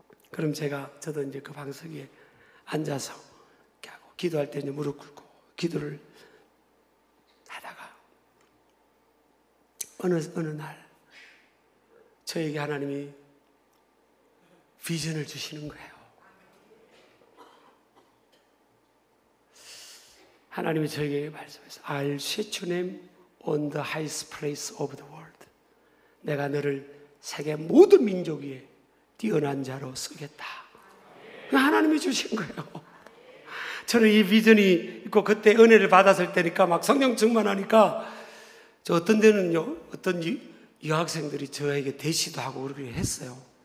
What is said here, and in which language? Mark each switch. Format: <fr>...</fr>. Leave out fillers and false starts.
<ko>그럼 저도 이제 그 방석 위에 앉아서 이렇게 하고, 기도할 때 이제 무릎 꿇고 기도를 하다가 어느 날 저에게 하나님이 비전을 주시는 거예요. 하나님이 저에게 말씀하셨어요.</ko> <en>I'll set your name on the highest place of the world.</en> <ko>내가 너를 세계 모든 민족 위에 뛰어난 자로 쓰겠다. 하나님이 주신 거예요. 저는 이 비전이 있고, 그때 은혜를 받았을 때니까 막 성령 충만하니까, 저 어떤 데는요, 어떤 여학생들이 저에게 대시도 하고 그렇게 했어요.</ko>